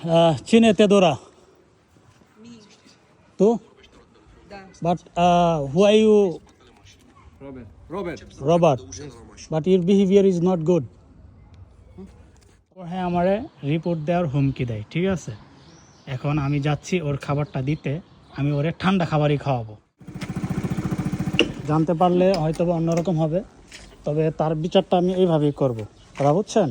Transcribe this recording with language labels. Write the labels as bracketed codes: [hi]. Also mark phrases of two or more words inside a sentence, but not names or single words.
[ro] Cine te dora? Tu? [en] But who are you? Robert. But your behavior is not good. [bn] হ্যাঁ আমারে রিপোর্ট দেওয়ার হুমকি দেয়, ঠিক আছে। এখন আমি যাচ্ছি ওর খাবারটা দিতে, আমি ওরে ঠান্ডা খাবারই খাওয়াবো। জানতে পারলে হয়তো বা অন্যরকম হবে, তবে তার বিচারটা আমি এইভাবেই করবো, কথা বুঝছেন।